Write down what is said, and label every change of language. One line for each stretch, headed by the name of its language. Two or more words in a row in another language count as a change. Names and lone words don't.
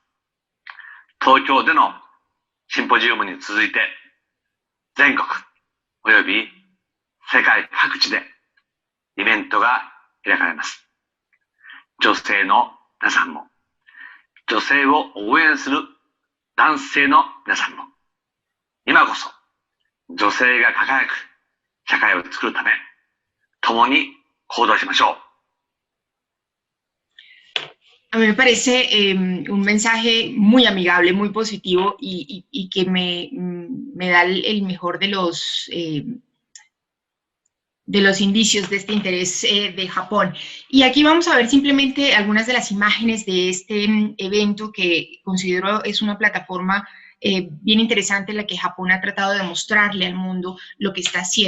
Japanese: 東京でのシンポジウムに続いて、全国および世界各地でイベントが開かれます。女性の皆さんも、女性を応援する男性の皆さんも、今こそ女性が輝く社会を作るため、共に行動しましょう。
Spanish: A mí me parece un mensaje muy amigable, muy positivo y que me da el mejor de los indicios de este interés de Japón. Y aquí vamos a ver simplemente algunas de las imágenes de este evento que considero es una plataforma bien interesante en la que Japón ha tratado de mostrarle al mundo lo que está haciendo.